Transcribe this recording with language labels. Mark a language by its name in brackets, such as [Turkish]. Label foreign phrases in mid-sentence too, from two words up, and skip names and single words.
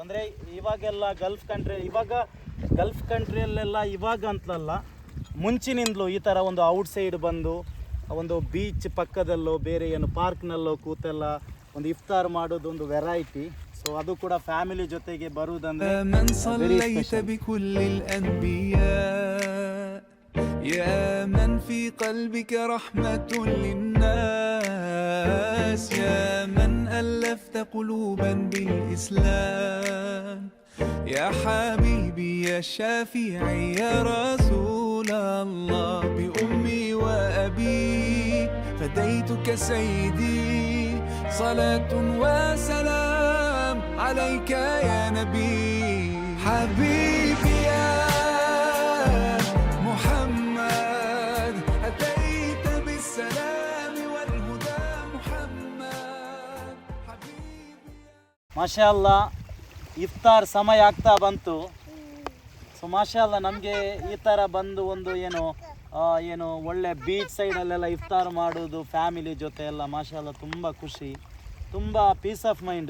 [Kannada] ಅಂದರೆ ಇವಾಗೆಲ್ಲ ಗಲ್ಫ್ ಕಂಟ್ರಿಯಲ್ಲೆಲ್ಲ ಇವಾಗ ಅಂತಲಲ್ಲ, ಮುಂಚಿನಿಂದಲೂ ಈ ಥರ ಒಂದು ಔಟ್ಸೈಡ್ ಬಂದು ಒಂದು ಬೀಚ್ ಪಕ್ಕದಲ್ಲೋ ಬೇರೆ ಏನು ಪಾರ್ಕ್ನಲ್ಲೋ ಕೂತೆಲ್ಲ ಒಂದು ಇಫ್ತಾರ್ ಮಾಡೋದೊಂದು ವೆರೈಟಿ. ಸೊ ಅದು ಕೂಡ ಫ್ಯಾಮಿಲಿ ಜೊತೆಗೆ ಬರುವುದಂದ್ರೆ [Arabic] يا من في قلبك رحمة للناس يا من ألفت قلوبا بالإسلام يا حبيبي يا شافعي يا رسول الله بأمي وأبي فديتك سيدي صلاة وسلام عليك يا نبي حبيبي يا ما شاء الله, [Kannada] ಇಫ್ತಾರ್ ಸಮಯ ಆಗ್ತಾ ಬಂತು. ಸೊ [Arabic] ما شاء الله, [Kannada] ನಮಗೆ ಈ ಥರ ಬಂದು ಒಂದು ಏನು ಒಳ್ಳೆ ಬೀಚ್ ಸೈಡಲ್ಲೆಲ್ಲ ಇಫ್ತಾರ್ ಮಾಡೋದು ಫ್ಯಾಮಿಲಿ ಜೊತೆ ಎಲ್ಲ [Arabic] ما شاء الله [Kannada] ತುಂಬ ಖುಷಿ, ತುಂಬ [English] peace of mind.